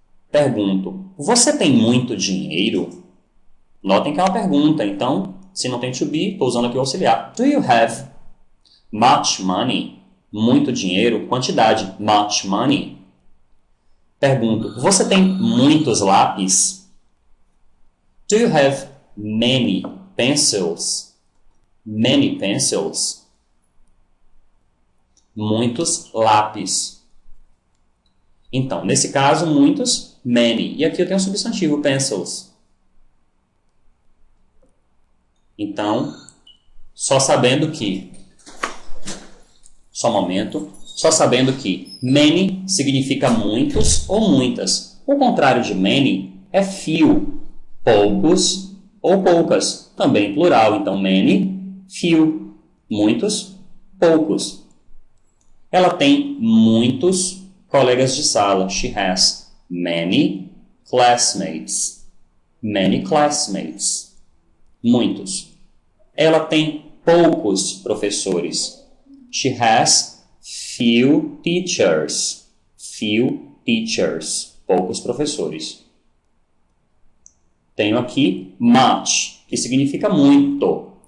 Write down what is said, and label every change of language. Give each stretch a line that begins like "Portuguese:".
Portuguese: Pergunto, você tem muito dinheiro? Notem que é uma pergunta, então, se não tem to be, estou usando aqui o auxiliar.
English: Do you have much money?
Portuguese: Muito dinheiro, quantidade,
English: much money.
Portuguese: Pergunto, você tem muitos lápis?
English: Do you have many pencils? Many pencils.
Portuguese: Muitos lápis. Então, nesse caso, muitos, many. E aqui eu tenho o substantivo, pencils. Então, só sabendo que many significa muitos ou muitas. O contrário de many é few, poucos ou poucas. Também plural, então many, few, muitos, poucos. Ela tem muitos colegas de sala.
English: She has many classmates. Many classmates. Muitos.
Portuguese: Ela tem poucos professores.
English: She has few teachers. Few teachers.
Portuguese: Poucos professores. Tenho aqui much, que significa muito.